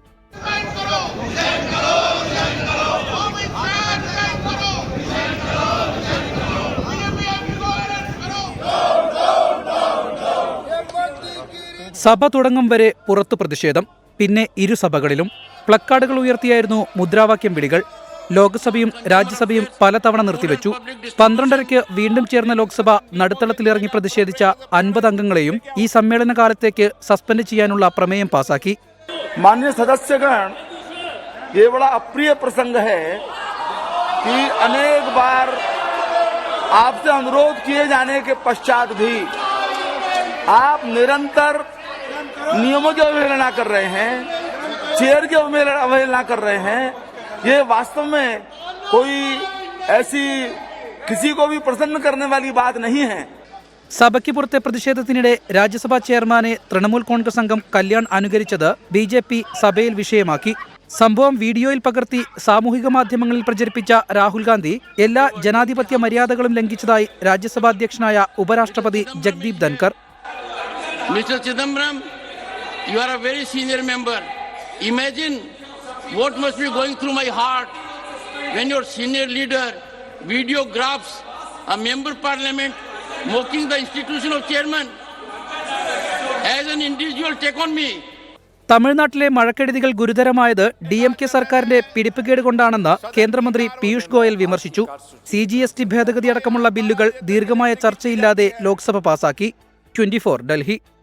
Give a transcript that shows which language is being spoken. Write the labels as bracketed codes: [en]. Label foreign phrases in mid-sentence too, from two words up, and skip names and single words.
[ml] സഭ തുടങ്ങും വരെ പുറത്തു പ്രതിഷേധം, പിന്നെ ഇരുസഭകളിലും പ്ലക്കാർഡുകൾ ഉയർത്തിയായിരുന്നു മുദ്രാവാക്യം വിളികൾ. ലോക്സഭയും രാജ്യസഭയും പലതവണ നിർത്തിവെച്ചു. 12:30-ക്ക് വീണ്ടും ചേർന്ന ലോക്സഭ നടുത്തളത്തിലിറങ്ങി പ്രതിഷേധിച്ച 50 അംഗങ്ങളെയും ഈ സമ്മേളന കാലത്തേക്ക് സസ്പെൻഡ് ചെയ്യാനുള്ള പ്രമേയം പാസാക്കി. [hi] माननीय सदस्यगण, ये बड़ा अप्रिय प्रसंग है कि अनेक बार आपसे अनुरोध किए जाने के पश्चात भी आप निरंतर नियमों की अवहेलना कर रहे हैं, चेयर की अवहेलना कर रहे हैं. ये वास्तव में कोई ऐसी किसी को भी प्रसन्न करने वाली बात नहीं है. [ml] സഭയ്ക്ക് പുറത്തെ പ്രതിഷേധത്തിനിടെ രാജ്യസഭാ ചെയർമാനെ തൃണമൂൽ കോൺഗ്രസ് അംഗം കല്യാൺ അനുകരിച്ചത് BJP സഭയിൽ വിഷയമാക്കി. സംഭവം വീഡിയോയിൽ പകർത്തി സാമൂഹിക മാധ്യമങ്ങളിൽ പ്രചരിപ്പിച്ച രാഹുൽ ഗാന്ധി എല്ലാ ജനാധിപത്യ മര്യാദകളും ലംഘിച്ചതായി രാജ്യസഭാ അധ്യക്ഷനായ ഉപരാഷ്ട്രപതി ജഗദീപ് ധൻകർ. [en] Mr. Chidambaram, you are a very senior member. Imagine what must be going through my heart when your senior leader videographs a member parliament mocking the institution of chairman. As an individual, take on me. [ml] തമിഴ്നാട്ടിലെ മഴക്കെടുതികൾ ഗുരുതരമായത് DMK സർക്കാരിന്റെ പിടിപ്പുകേട് കൊണ്ടാണെന്ന് കേന്ദ്രമന്ത്രി പീയൂഷ് ഗോയൽ വിമർശിച്ചു. CGST ഭേദഗതി അടക്കമുള്ള ബില്ലുകൾ ദീർഘമായ ചർച്ചയില്ലാതെ ലോക്സഭ പാസാക്കി. 24 ഡൽഹി.